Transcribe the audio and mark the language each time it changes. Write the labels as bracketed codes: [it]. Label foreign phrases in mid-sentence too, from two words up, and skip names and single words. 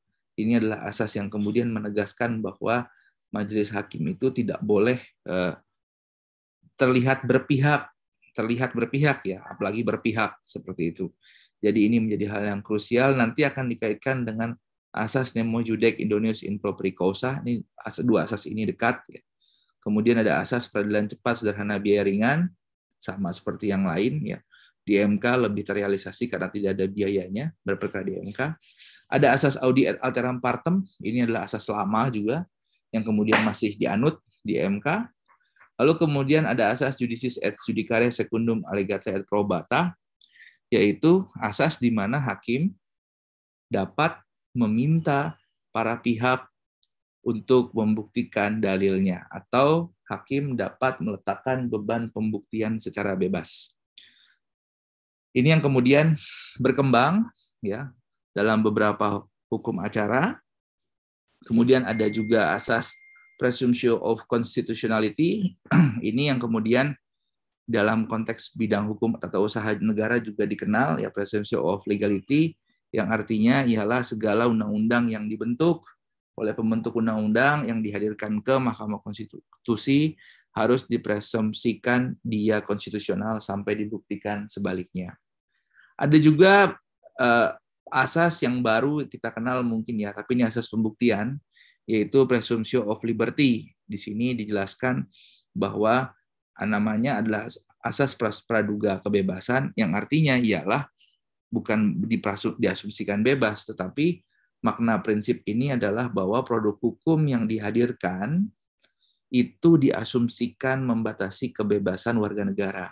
[id] Ini adalah asas yang kemudian menegaskan bahwa majelis hakim itu tidak boleh terlihat berpihak ya, apalagi berpihak seperti itu. Jadi ini menjadi hal yang krusial, nanti akan dikaitkan dengan asas [la] nemo judec indonius in propria causa. [id] Ini dua asas ini dekat ya. Kemudian ada asas peradilan cepat, sederhana, biaya ringan, sama seperti yang lain ya. Di MK lebih terrealisasi karena tidak ada biayanya berperkara di MK. Ada asas [la] audi et alteram partem, [id] ini adalah asas lama juga yang kemudian masih dianut di MK. Lalu kemudian ada asas [la] judicis et judicare secundum allegata et probata, [id] yaitu asas di mana hakim dapat meminta para pihak untuk membuktikan dalilnya, atau hakim dapat meletakkan beban pembuktian secara bebas. Ini yang kemudian berkembang ya dalam beberapa hukum acara. Kemudian ada juga asas [en] presumption of constitutionality. [id] Ini yang kemudian dalam konteks bidang hukum tata usaha negara juga dikenal ya, [en] presumption of legality, [id] yang artinya ialah segala undang-undang yang dibentuk oleh pembentuk undang-undang yang dihadirkan ke Mahkamah Konstitusi harus dipresumpsikan dia konstitusional sampai dibuktikan sebaliknya. Ada juga asas yang baru kita kenal mungkin ya, tapi ini asas pembuktian, yaitu [en] presumption of liberty. [id] Di sini dijelaskan bahwa namanya adalah asas praduga kebebasan, yang artinya ialah bukan diasumsikan bebas, tetapi makna prinsip ini adalah bahwa produk hukum yang dihadirkan itu diasumsikan membatasi kebebasan warga negara.